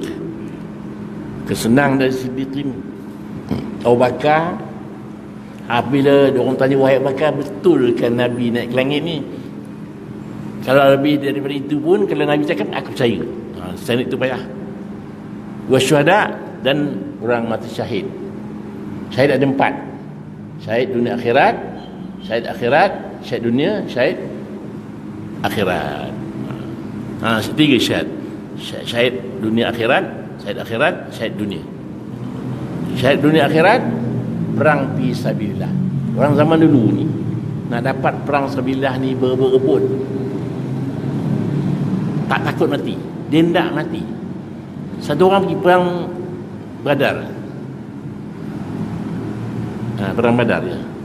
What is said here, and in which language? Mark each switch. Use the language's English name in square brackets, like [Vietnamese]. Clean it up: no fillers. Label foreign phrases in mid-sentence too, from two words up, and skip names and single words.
[Malay] Kesenang dari siddiqin. Abu Bakar, apabila orang tanya, wahai Abu Bakar, betul kan Nabi naik ke langit ni? Kalau lebih daripada itu pun, kalau Nabi cakap, aku percaya. Standard itu payah. Wasyuhada, dan orang mati syahid. Syahid ada 4. Syahid dunia akhirat, syahid akhirat, syahid dunia, syahid akhirat. 3 syahid. Syahid dunia akhirat, syahid akhirat, syahid dunia. Syahid dunia akhirat, perang [Arabic] في سبيل الله. [Malay] Orang zaman dulu ni nak dapat perang sabilillah ni berebut. Tak takut mati. Dia hendak mati. Satu orang pergi perang Badar. Perang Badar ya.